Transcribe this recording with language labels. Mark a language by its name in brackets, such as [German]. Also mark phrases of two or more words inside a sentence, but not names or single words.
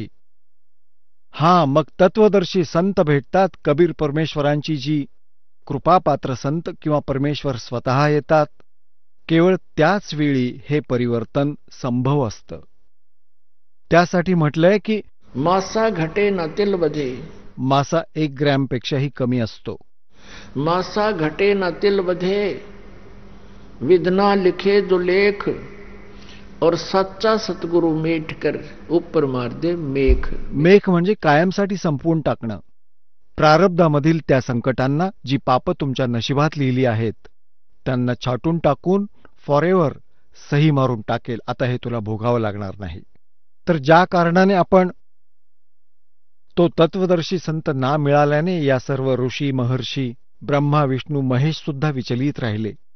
[Marathi] मग तत्वदर्शी संत भेटतात. कबीर परमेश्वरांची जी कृपापात्र संत किंवा परमेश्वर स्वतः येतात. केवळ त्याच वेळी हे परिवर्तन संभव असतं. त्यासाठी म्हटलंय की [Hindi] मासा घटे न तिल बधे, [Marathi] मासा 1 ग्रॅमपेक्षाही कमी असतो. [Hindi] मासा घटे न तिल बधे, विधना लिखे जो लेख, और सच्चा सतगुरु मेट कर ऊपर मार दे मेख. [Marathi] मेख म्हणजे कायमसाठी संपवून टाकणं. प्रारब्धामधील त्या संकटांना जी पाप तुमच्या नशिबात लिहिली आहेत त्यांना छाटून टाकून फॉरेव्हर सही मारून टाकेल. आता हे तुला भोगावं लागणार नाही. तर ज्या कारणाने आपण तो तत्वदर्शी संत ना मिळाल्याने या सर्व ऋषी महर्षी ब्रह्मा विष्णू महेश सुद्धा विचलित राहिले.